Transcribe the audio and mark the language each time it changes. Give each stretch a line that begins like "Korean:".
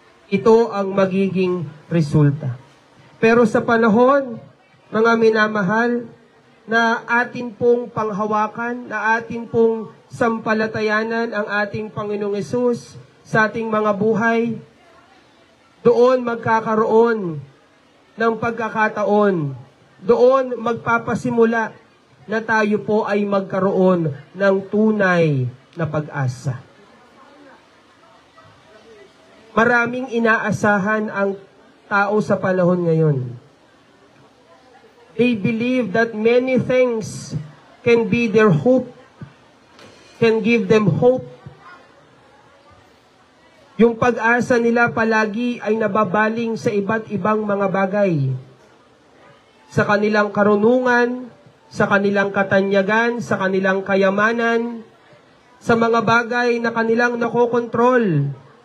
Filipino: Ito ang magiging resulta. Pero sa panahon, mga minamahal, na atin pong panghawakan, na atin pong sampalatayanan ang ating Panginoong Hesus sa ating mga buhay, doon magkakaroon ng pagkakataon, doon magpapasimula na tayo po ay magkaroon ng tunay na pag-asa. Maraming inaasahan ang tao sa panahon ngayon.
English: They believe that many things can be their hope, can give them hope.
Filipino: Yung pag-asa nila palagi ay nababaling sa iba't ibang mga bagay. Sa kanilang karunungan, sa kanilang katanyagan, sa kanilang kayamanan, sa mga bagay na kanilang nakokontrol.